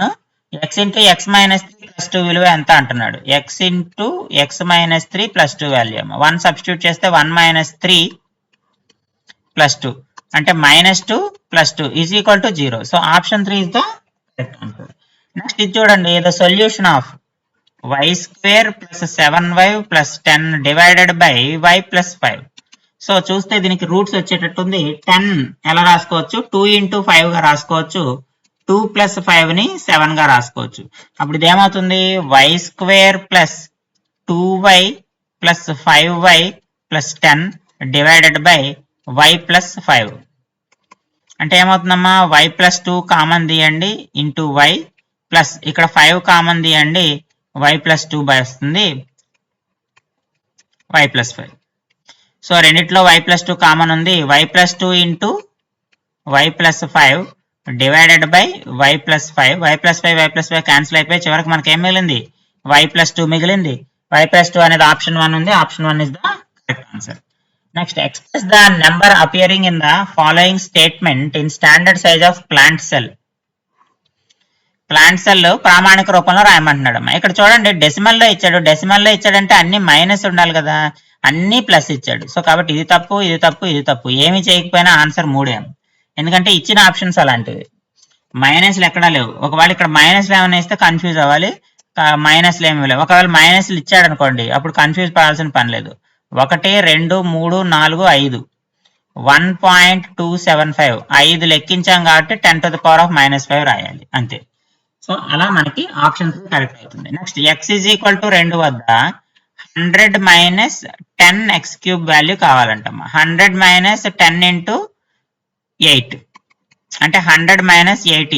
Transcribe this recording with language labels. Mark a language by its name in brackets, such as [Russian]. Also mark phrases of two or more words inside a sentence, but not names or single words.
[English] x into x minus 3 plus 2 [Telugu] విలువ ఎంత అంటున్నాడు. [English] x into x minus 3 plus 2 value. 1 సబ్స్టిట్యూట్ చేస్తే 1 minus 3 plus 2 అంటే -2 plus 2 is equal to 0. So option 3 is the correct answer. నెక్స్ట్ [Telugu] ఇది చూడండి, [English] the solution of y square plus 7y plus 10 divided by y plus 5. [Telugu] సో చూస్తే దీనికి రూట్స్ వచ్చేటట్టుంది. 10 ఎలా రాసుకోవచ్చు, 2 into 5 గా రాసుకోవచ్చు, 2 plus 5 ని 7 గా రాసుకోవచ్చు. అప్పుడు ఇదేమవుతుంది, [English] y square plus 2y plus 5y plus 10 divided by y plus 5. [Telugu] అంటే ఏమవుతుందమ్మా, [English] y plus 2 [Telugu] కామన్ తీయండి [English] into y plus [Telugu] ఇక్కడ 5 కామన్ తీయండి, [English] y plus 2 బై వస్తుంది y plus 5. [Telugu] సో రెండిట్లో [English] y plus 2 [Telugu] కామన్ ఉంది, [English] y plus 2 ఇంటూ y plus 5 divided by y plus 5. y plus 5 y plus 5 [Telugu] క్యాన్సిల్ అయిపోయి చివరికి మనకి ఏం మిగిలింది, [English] y plus 2 మిగిలింది. y plus 2 అనేది ఆప్షన్ 1 ఉంది, option 1 is the correct answer. Next, express the number appearing in the following statement in standard size of plant cell. plant cell [Telugu] ప్రామాణిక రూపంలో రాయమంటున్నాడు అమ్మా. ఇక్కడ చూడండి డెసిమల్లో ఇచ్చాడు, డెసిమల్లో ఇచ్చాడంటే అన్ని మైనస్ ఉండాలి కదా, అన్ని ప్లస్ ఇచ్చాడు. సో కాబట్టి ఇది తప్పు, ఇది తప్పు, ఇది తప్పు, ఏమి చేయకపోయినా ఆన్సర్ 3. ఎందుకంటే ఇచ్చిన ఆప్షన్స్ అలాంటివి, మైనస్లు ఎక్కడా లేవు. ఒకవేళ ఇక్కడ మైనస్లు ఏమైనా ఇస్తే కన్ఫ్యూజ్ అవ్వాలి, మైనస్లు ఏమి లేవు. ఒకవేళ మైనస్లు ఇచ్చాడు అనుకోండి అప్పుడు కన్ఫ్యూజ్ పడాల్సిన పని లేదు. 1 2 3 4 5 1.275 5 లెక్కించాం కాబట్టి [English] 10 to the power of -5 [Telugu] రాయాలి అంతే. సో అలా మనకి [English] option 3 correct [Telugu] అవుతుంది. [English] Next, x is equal to 2 వద్ద 100 minus 10 x cube value కావాలంటమ్మా. 100 minus 10 into 8 అంటే 100 minus 80.